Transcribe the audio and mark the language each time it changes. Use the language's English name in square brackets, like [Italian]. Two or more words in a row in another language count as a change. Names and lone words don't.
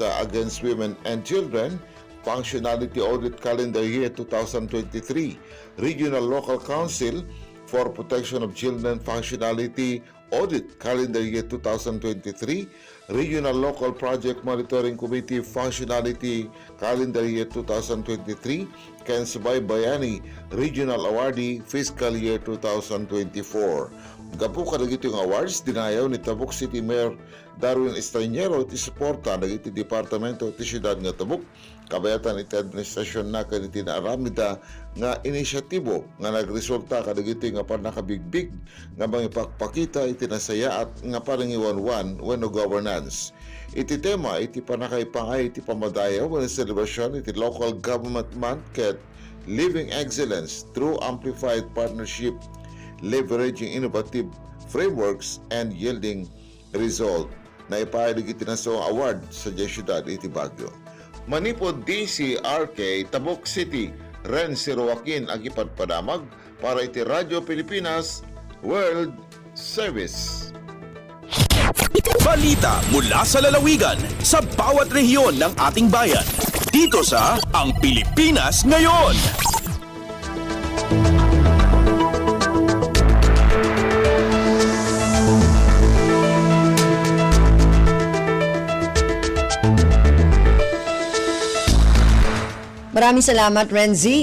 [English] Against Women and Children Functionality Audit Calendar Year 2023, Regional Local Council for Protection of Children Functionality Audit Calendar Year 2023, Regional Local Project Monitoring Committee Functionality Calendar Year 2023 [Iloko] ken Subaybayani Regional Awardee Fiscal Year 2024. Gapu kadagiti yung awards dinayaw ni Tabuk City Mayor Darwin Estranjero iti suporta dagiti departamento ti siyudad nga Tabuk kabayatan iti administrasyon na kaniti na aramida nga inisyatibo nga nagresulta kadagiti nga panakabigbig nga mangipakpakita iti nasaya at nga parangiwanwan wenno governance. Iti tema iti panakaipangay iti pamadayaw nga celebration iti Local Government Month ket [English] Living Excellence through Amplified Partnership, leveraging innovative frameworks and yielding result [Iloko] na ipahilig itinaso award sa Siyudad iti Baguio. Manipod DCRK Tabuk City Ren si Joaquin agipadpadamag para iti Radyo Pilipinas World Service. [Filipino] Balita mula sa lalawigan sa bawat rehiyon ng ating bayan. Dito sa Ang Pilipinas Ngayon. Maraming salamat, Renzi.